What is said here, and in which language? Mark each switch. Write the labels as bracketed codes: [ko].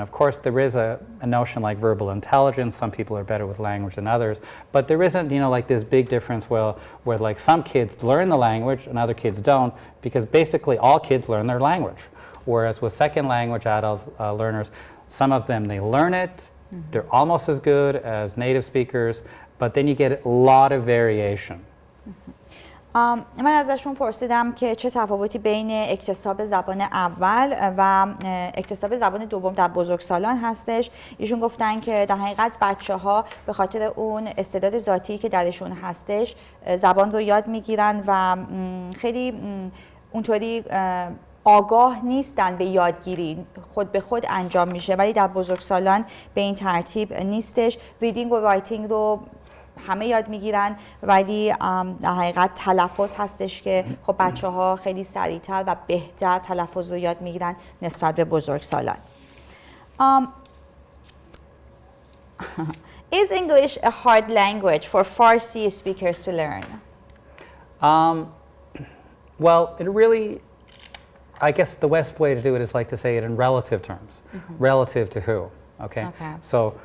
[en] Of course, there is a notion like verbal intelligence. Some people are better with language than others, but there isn't, you know, like this big difference where like some kids learn the language and other kids don't, because basically all kids learn their language. Whereas with second language adult learners, some of them, they learn it, they're almost as good as native speakers, but then you get a lot of variation. [fa] من ازشون پرسیدم که چه تفاوتی بین اکتساب زبان اول و اکتساب زبان دوم در بزرگسالان هستش. ایشون گفتن که در حقیقت بچه‌ها به خاطر اون استعداد ذاتی که درشون هستش زبان رو یاد میگیرن و خیلی اونطوری آگاه نیستن به یادگیری، خود به خود انجام میشه، ولی در بزرگسالان به این ترتیب نیستش. ریدینگ و رایتینگ رو همه یاد میگیرن، ولی در حقیقت تلفظ هستش که خب بچه‌ها خیلی سریعتر و بهتر تلفظ رو یاد میگیرن نسبت به بزرگسالان. [en] Is English a hard language for Farsi speakers to learn? Well, it really, I guess the best way to do it is like to say it in relative terms. Relative to who? Okay. So